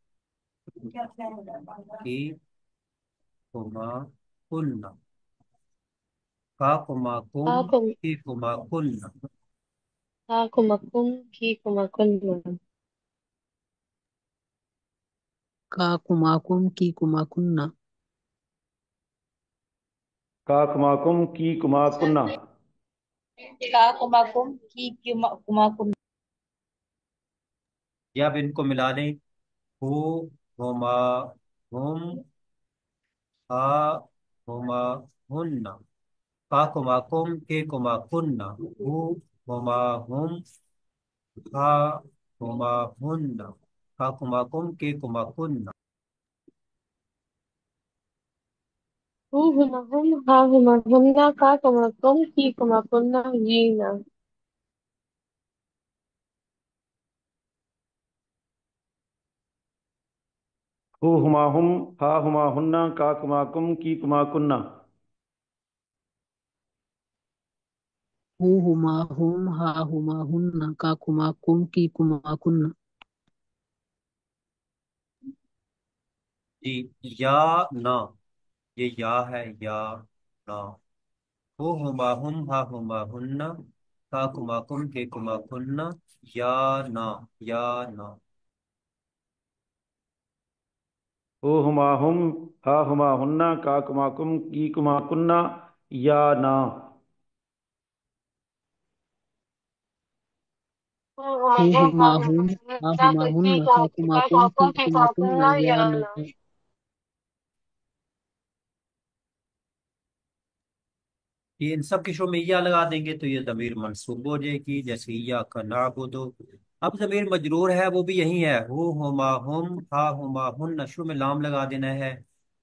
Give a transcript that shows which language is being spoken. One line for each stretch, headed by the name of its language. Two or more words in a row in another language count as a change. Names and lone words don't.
Arabic: كِ، كُما، كُنَّ، كَ، كُما، كُم, هاكُم كِ، كُما, كُنَّ. هاكُمكُم كِ كُمكُنَّ. كَ كُماكُم كِ كُماكُنَّ. كَ كُماكُم كِ كُماكُنَّ. كَ كُماكُم كِ كُماكُم.
Urdu: یا اب ان کو ملا لیں.
Arabic: هُ، هُما، هُم، ها، هُما، هُنَّ، كَ, كُما، كُم، كِ، كُما، كُنَّ، هُ، هُما، هُم، ها، هُما، هُنَّ، كَ، كُما، كُم، كِ، كُما, كُنَّ. هُ هُما هُم ها هُما هُنَّ كَ كُمكُم كِ كُمكُنَّ جينا. هُ هُما هُم ها هُما هُنَّ كَ كُماكُم كِ كُماكُنَّ. هُ هُماهُم ها هُماهُنَّ كَ كُماكُم كِ كُماكُنَّ.
Urdu: جی، یا نا، یہ یا ہے یا نا.
Arabic: هو, هُما، هُم، ها، هُما، هُنَّ, كَ، كُما، كُم، كِ، كُما، كُنَّ، يا نا، يا نا. هُ هُما هُم ها هُما هُنَّ كَ كُماكُم كِ كُماكُنَّ يا نا. هُ هُما هُ هُم ها هُما هُماهُم ها هُنَّ كِ هُماهُنَّ كَ كُماكُم كِ كُمكُم كِ كُماكُنَّ كُمكُنَّ يا يا نا. نا.
Urdu: یہ ان سب کے شروع میں یا لگا دیں گے تو یہ ضمیر منصوب ہو جائے گی، جیسے یا کا نعبدو. اب ضمیر مجرور ہے وہ بھی یہی ہے,
Arabic: هُ، هُما، هُم، ها، هُما، هُنَّ,
Urdu: شروع میں لام لگا دینا ہے.